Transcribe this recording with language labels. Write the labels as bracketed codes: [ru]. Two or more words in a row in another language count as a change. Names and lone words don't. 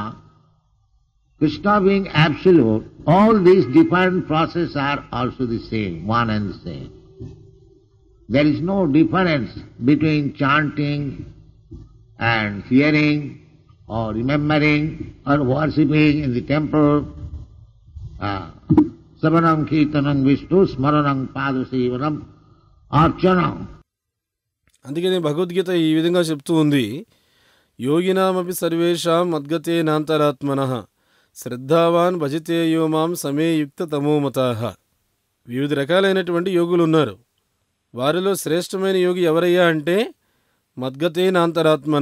[en] Krishna being absolute, all these different processes are also the same, one and the same. There is no difference between chanting and hearing or remembering or worshipping in the temple. [sa] श्रवणं कीर्तनं विष्णु स्मरणं पादसेवनं अर्चनं. [te] అందుకని భగవద్గీత ఈ విధంగా చెప్తూ ఉంది, [sa] యోగినామపి సర్వేషాం మద్గతే నాంతరాత్మనః శ్రద్ధావాన్ భజతే యో మాం సమే యుక్త తమోమతాః. [te] వివిధ రకాలైనటువంటి యోగులు ఉన్నారు. వారిలో శ్రేష్టమైన యోగి ఎవరయ్యా అంటే [sa] మద్గతే నాంతరాత్మన.